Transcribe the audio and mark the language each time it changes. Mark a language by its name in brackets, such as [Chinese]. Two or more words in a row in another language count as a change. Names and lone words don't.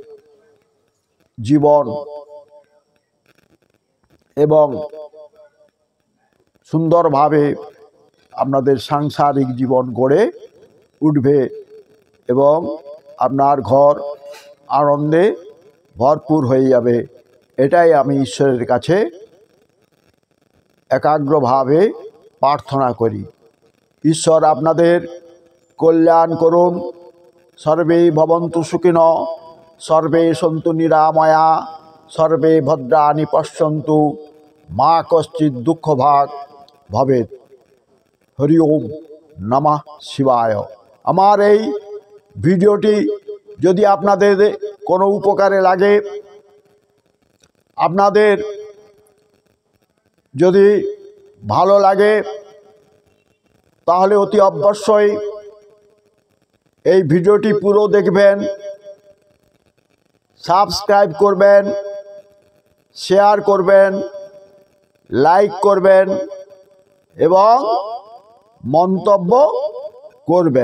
[Bangla] জীবন এবং সুন্দরভাবে আপনাদের সাংসারিক জীবন গড়ে উঠবে এবং আপনার ঘর আনন্দে ভরপুর হয়ে যাবে। এটাই আমি ঈশ্বরের কাছে একাগ্রভাবে প্রার্থনা করি। ঈশ্বর আপনাদের কল্যাণ করুন। [Sanskrit] সর্বে ভবন্তু সুখিনঃ, সর্বে সন্তু নিরাময়া, সর্বে ভদ্রাণি পশ্যন্তু, মা কশ্চিৎ দুঃখভাগ ভবেৎ। হরি ওম নমঃ শিবায়। [Bangla] আমার এই ভিডিওটি যদি আপনাদের কোনো উপকারে লাগে, আপনাদের যদি ভালো লাগে, তাহলে অতি অবশ্যই এই ভিডিওটি পুরো দেখবেন, সাবস্ক্রাইব করবেন, শেয়ার করবেন, লাইক করবেন এবং মন্তব্য করবেন।